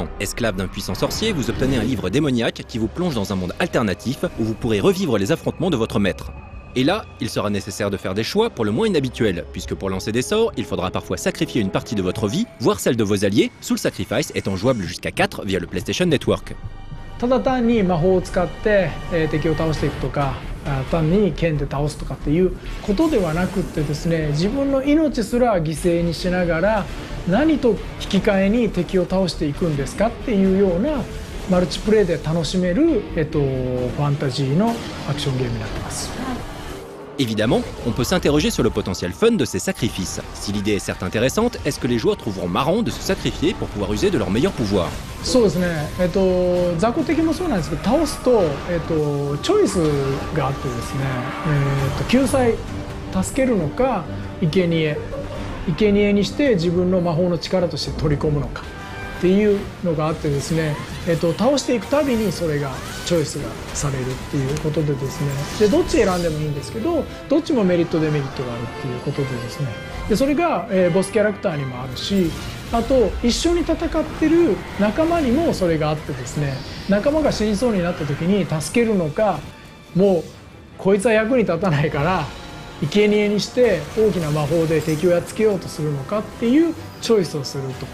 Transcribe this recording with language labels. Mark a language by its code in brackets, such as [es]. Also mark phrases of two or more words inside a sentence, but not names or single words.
[fr] Esclave d'un puissant sorcier, vous obtenez un livre démoniaque qui vous plonge dans un monde alternatif où vous pourrez revivre les affrontements de votre maître. Et là, il sera nécessaire de faire des choix pour le moins inhabituels, puisque pour lancer des sorts, il faudra parfois sacrifier une partie de votre vie, voire celle de vos alliés, Soul Sacrifice étant jouable jusqu'à 4 via le PlayStation Network. [ja] ただ単に魔法を使って、敵を倒していくとか単に剣で倒すとかっていうことではなくってですね、自分の命すら犠牲にしながら何と引き換えに敵を倒していくんですかっていうようなマルチプレイで楽しめる、ファンタジーのアクションゲームになってます。 [fr] Évidemment, on peut s'interroger sur le potentiel fun de ces sacrifices. Si l'idée est certes intéressante, est-ce que les joueurs trouveront marrant de se sacrifier pour pouvoir user de leur meilleur pouvoir? [ja] そうですね、雑魚敵もそうなんですけど、倒すと、チョイスがあってですね、救済助けるのか生贄にして自分の魔法の力として取り込むのかっていうのがあってですね、倒していくたびにそれがチョイスがされるっていうことでですね、でどっち選んでもいいんですけど、どっちもメリットデメリットがあるっていうことでですね、でそれが、ボスキャラクターにもあるし、あと一緒に戦ってる仲間にもそれがあってですね、仲間が死にそうになった時に助けるのか、もうこいつは役に立たないから生贄にして大きな魔法で敵をやっつけようとするのかっていうチョイスをすると。